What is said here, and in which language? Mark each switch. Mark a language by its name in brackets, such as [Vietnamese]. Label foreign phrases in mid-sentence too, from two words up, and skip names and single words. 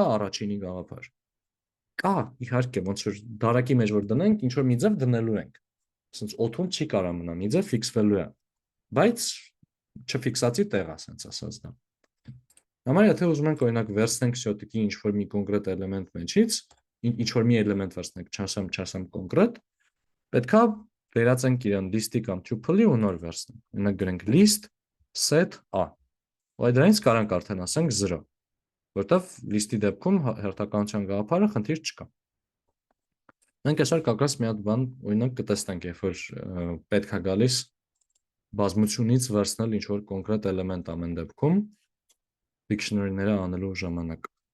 [Armenian] առաջինի գաղափար։ Կա, իհարկե, ոնց որ դարակի մեջ որ դնենք, ինչ որ մի ձև դնելու ենք։ Ասենց օթում չի կարա մնա, մի ձև ֆիքսվելու է։ Բայց չֆիքսացի տեղ, ասենց ասած դա։ Համար եթե ուզում ենք օրինակ վերցնենք շոտիկի ինչ որ մի կոնկրետ էլեմենտ մեջից, ինչ որ մի էլեմենտ վերցնենք, չասեմ կոնկրետ, պետքա վերածենք իրան list-ի կամ tuple-ի ու նոր վերցնենք։ Օրինակ գրենք [English] list set a։ [Armenian] Ու դրանից կարանք արդեն ասենք 0, որտեվ list-ի դեպքում հերթականության գաղափարը խնդիր չկա։ Մենք այսօր կակաս մի հատ բան օրինակ կտեսնենք, երբ որ պետք է գալիս բազմությունից վերցնել ինչ որ կոնկրետ էլեմենտ ամեն դեպքում dictionary-ները անելու ժամանակ։